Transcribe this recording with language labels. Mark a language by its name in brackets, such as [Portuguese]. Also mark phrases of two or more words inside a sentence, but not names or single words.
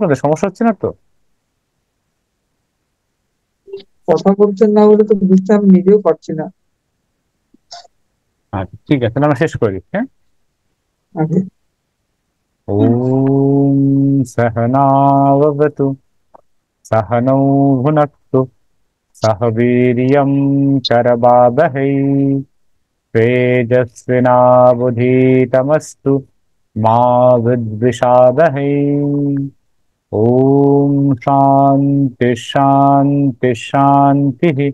[Bangla] আপনাদের সমস্যা হচ্ছে না তো? কথা বলছেন না বলে তো বুঝতে আমি নিজেও পারছি না। আচ্ছা, ঠিক আছে, তাহলে আমরা শেষ করি। হ্যাঁ, আগে [Sanskrit] ওম সহনাবতু सहनौ भुनक्तु सह वीर्यं करवावहै तेजस्विनावधीतमस्तु मा विद्विषावहै। ॐ शान्ति शान्ति शान्तिः।